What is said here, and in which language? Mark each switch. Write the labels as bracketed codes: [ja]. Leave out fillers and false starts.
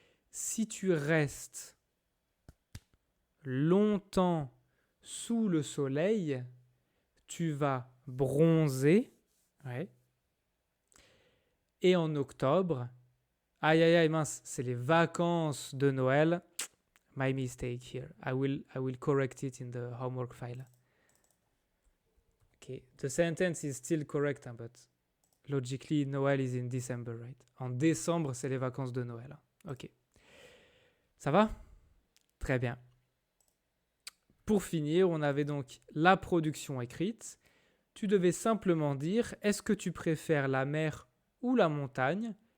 [fr] Si tu restes longtemps sous le soleil, tu vas bronzer. Ouais. Et en octobre, aïe aïe aïe mince, c'est les vacances de Noël. [en] My mistake here. I will correct it in the homework file. Okay, the sentence is still correct, but logically Noel is in December, right? [fr] En décembre, c'est les vacances de Noël. Ok. Ça va? Très bien. Pour finir, on avait donc la production écrite. Tu devais simplement dire, est-ce que tu préfères la mer ou la montagne?